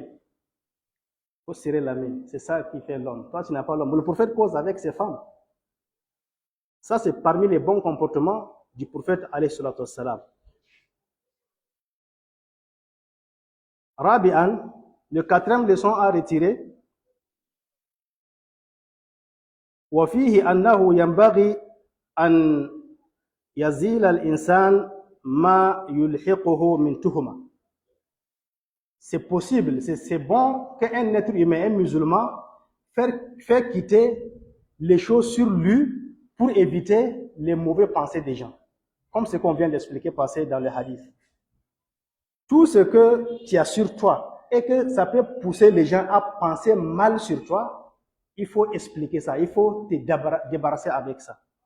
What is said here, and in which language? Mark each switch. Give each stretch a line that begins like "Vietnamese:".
French: Il faut serrer la main. C'est ça qui fait l'homme. Toi, tu n'as pas l'homme. Le prophète cause avec ses femmes. Ça, c'est parmi les bons comportements du prophète alayhi salatu wassalam. Rabi'an, le quatrième leçon à retirer.
Arabic: وفيه أنه ينبغي أن يزيل الإنسان ما يلحقه من تهمة.
French: C'est possible, c'est bon qu'un être humain, un musulman, fait quitter les choses sur lui pour éviter les mauvaises pensées des gens. Comme ce qu'on vient d'expliquer passer dans le hadith. Tout ce que tu as sur toi et que ça peut pousser les gens à penser mal sur toi, il faut expliquer ça, il faut te débarrasser avec ça.